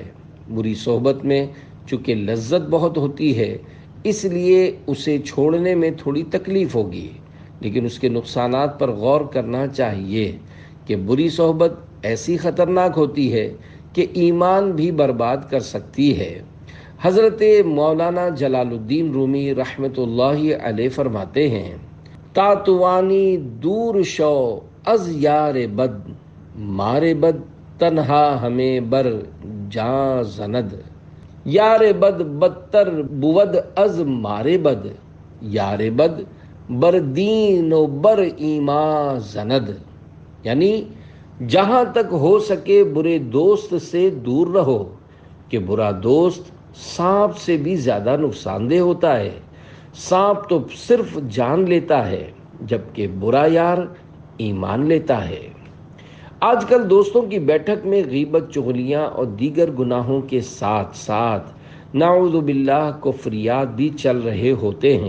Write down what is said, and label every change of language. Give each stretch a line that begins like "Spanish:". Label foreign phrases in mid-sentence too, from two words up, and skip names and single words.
Urdu: بری صحبت میں چونکہ لذت بہت ہوتی ہے اس لیے اسے چھوڑنے میں تھوڑی تکلیف ہوگی، لیکن اس کے نقصانات پر غور کرنا چاہیے کہ بری صحبت ایسی خطرناک ہوتی ہے کہ ایمان بھی برباد کر سکتی ہے۔ حضرت مولانا جلال الدین رومی رحمۃ اللہ علیہ فرماتے ہیں،
Persian: تاتوانی دور شو از یار بد، مارے بد تنہا ہمیں بر جاں زند، یار بد بدتر بود از مارے بد، یار بد بر دین و بر ایمان زند،
Urdu: یعنی جہاں تک ہو سکے برے دوست سے دور رہو کہ برا دوست سانپ سے بھی زیادہ نقصان دہ ہوتا ہے۔ سانپ تو صرف جان لیتا ہے جبکہ برا یار ایمان لیتا ہے۔ آج کل دوستوں کی بیٹھک میں غیبت، چغلیاں اور دیگر گناہوں کے ساتھ ساتھ
Arabic: نعوذ باللہ
Urdu: کفریات بھی چل رہے ہوتے ہیں۔